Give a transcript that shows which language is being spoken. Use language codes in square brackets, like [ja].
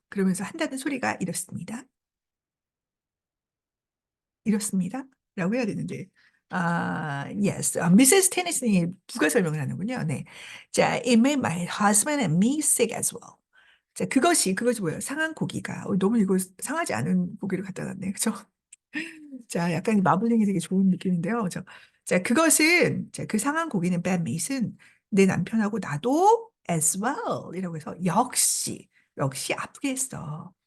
[ko] 그러면서 한다는 소리가 이렇습니다. 이렇습니다. 라고 해야 되는데 yes. 미세스 테니슨이 부가 설명을 하는군요. 네. [en] 자, it made my husband and me sick as well. [ko] 자, 그것이 뭐예요? 상한 고기가. 너무 이거 상하지 않은 고기를 갖다 놨네. 그죠? 자, 약간 마블링이 되게 좋은 느낌인데요. 자, 그 상한 고기는 bad meat은 내 남편하고 나도 as well 이라고 해서 역시 아프게 했어.